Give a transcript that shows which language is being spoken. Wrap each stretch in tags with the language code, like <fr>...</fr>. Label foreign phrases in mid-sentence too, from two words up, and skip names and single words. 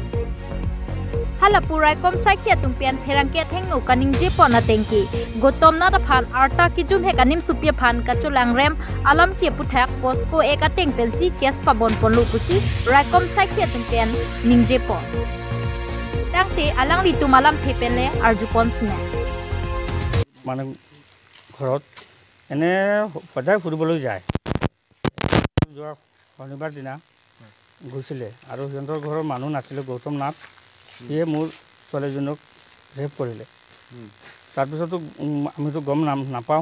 <mjw>halapurai kom sakhia tumpen pherangke thekno ka ningje pona tengki Gotomnath phan arta ki jum he kanim supia phan ka chulangrem alam ki puthak posko eka teng pensi kes pabon pon lopusi raikom sakhia tumpen ningje pon Tangte alang litu malam thepele arjupon sine</mjw> <as>মানে ঘৰত এনে সদায় ফুৰিবলৈ যায় যোৱা শনিবাৰ দিনা গৈছিলে আৰু সিহঁতৰ ঘৰৰ মানুহ নাছিলে গৌতম নাথ সিয়ে মোৰ ছোৱালীজনক ৰেপ কৰিলে তাৰপিছতো আমিতো গম নাপাওঁ</as>